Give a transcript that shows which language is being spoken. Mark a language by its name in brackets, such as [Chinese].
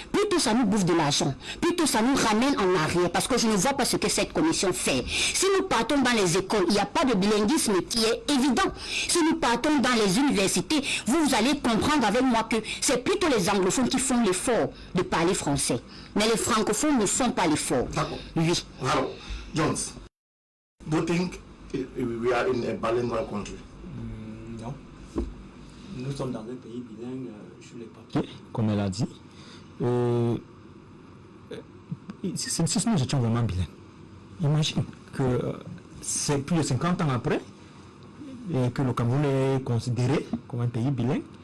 [French] Plutôt ça nous bouffe de l'argent. Plutôt ça nous ramène en arrière. Parce que je ne vois pas ce que cette commission fait. Si nous partons dans les écoles, il n'y a pas de bilinguisme qui est évident. Si nous partons dans les universités, vous allez comprendre avec moi que c'est plutôt les anglophones qui font l'effort de parler français. Mais les francophones ne font pas l'effort. D'accord. Oui. [English] Alors, Jones, do you think we are in a bilingual country? [French] Non. Nous sommes dans un pays bilingue sur les papiers, comme elle a dit. Si nous étions vraiment bilingues, imagine que c'est plus de 50 ans après et que le Cameroun est considéré comme un pays bilingue.